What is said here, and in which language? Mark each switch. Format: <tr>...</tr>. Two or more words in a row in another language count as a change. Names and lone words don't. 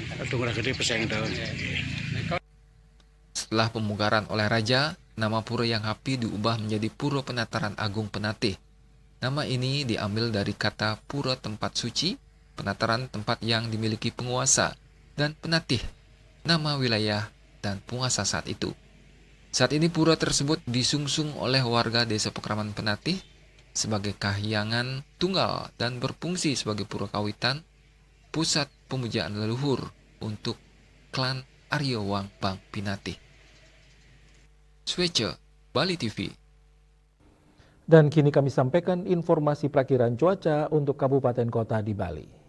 <id>Ratu Ngurah Gede persaingan itu. Setelah pemugaran oleh raja, nama Pura Hyang Api diubah menjadi Pura Penataran Agung Penatih. Nama ini diambil dari kata pura tempat suci, penataran tempat yang dimiliki penguasa, dan penatih, nama wilayah dan penguasa saat itu. Saat ini pura tersebut disungsung oleh warga desa Pekraman Penatih sebagai kahyangan tunggal dan berfungsi sebagai pura kawitan, pusat pemujaan leluhur untuk klan Arya Wangbang Pinatih. Swece, Bali TV. Dan kini kami sampaikan informasi perakiran cuaca untuk kabupaten kota di Bali.</id>